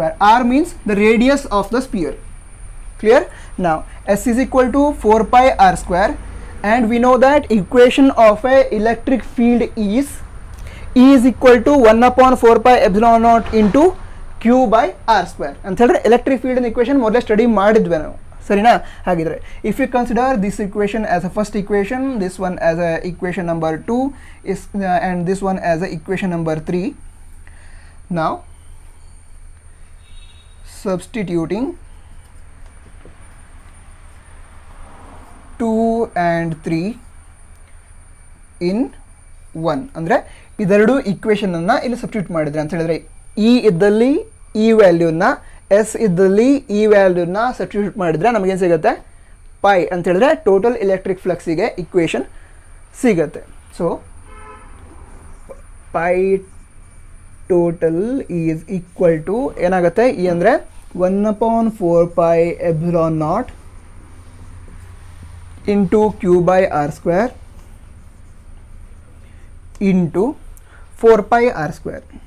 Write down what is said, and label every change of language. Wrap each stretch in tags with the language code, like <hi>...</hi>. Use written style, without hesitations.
<en>R means the radius of the sphere. Clear? Now S is equal to 4πr², and we know that equation of a electric field is E is equal to 1/4πε0 into Q by r².</en> <kn>ಅಂತ ಹೇಳಿದ್ರೆ electric field equation ಮೊದಲೇ study ಮಾಡಿದ್ವಿ ನಾವು. ಸರಿನಾ? ಹಾಗಿದ್ರೆ</kn> <en>If you consider this equation as a first equation, this one as a equation number 2 is and this one as a equation number 3. Now substituting 2 and 3 in</en> <kn>1 ಅಂದರೆ ಇದೆರಡು ಈಕ್ವೇಷನನ್ನು ಇಲ್ಲಿ substitute ಮಾಡಿದ್ರೆ ಅಂತ ಹೇಳಿದ್ರೆ ಇ ಇದ್ದಲ್ಲಿ ಈ ವ್ಯಾಲ್ಯೂನ, ಎಸ್ ಇದ್ದಲ್ಲಿ ಈ ವ್ಯಾಲ್ಯೂನ ಸಬ್ಸ್ಟಿಟ್ಯೂಟ್ ಮಾಡಿದರೆ ನಮಗೇನು ಸಿಗುತ್ತೆ, ಪೈ ಅಂತ ಹೇಳಿದ್ರೆ ಟೋಟಲ್ ಎಲೆಕ್ಟ್ರಿಕ್ ಫ್ಲಕ್ಸಿಗೆ ಇಕ್ವೇಷನ್ ಸಿಗುತ್ತೆ.</kn> <en>so pi total is equal to</en> <kn>ಏನಾಗುತ್ತೆ,</kn> <en>E ಅಂದರೆ 1/4πε0 into Q/r² into 4πr².</en>